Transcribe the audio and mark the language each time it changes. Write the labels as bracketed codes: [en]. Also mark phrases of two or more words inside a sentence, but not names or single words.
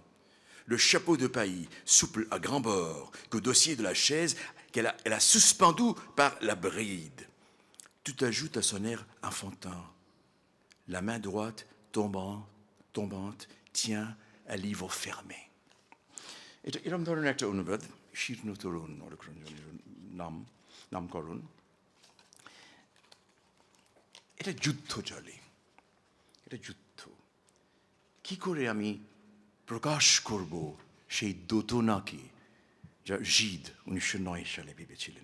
[fr] Le chapeau de paille, souple à grand bord, qu'au dossier de la chaise elle a suspendu par la bride. Tout ajoute à son air enfantin. La main droite, tombante, tient un livre fermé. [bn] এরকম ধরনের একটা অনুবাদ, শীর্ণ তরুণ অরুণরঞ্জনের নামকরণ। এটা যুদ্ধ চলে, এটা যুদ্ধ। কি করে আমি প্রকাশ করব সেই দোতনাকে যা জিদ 1909 সালে ভেবেছিলেন?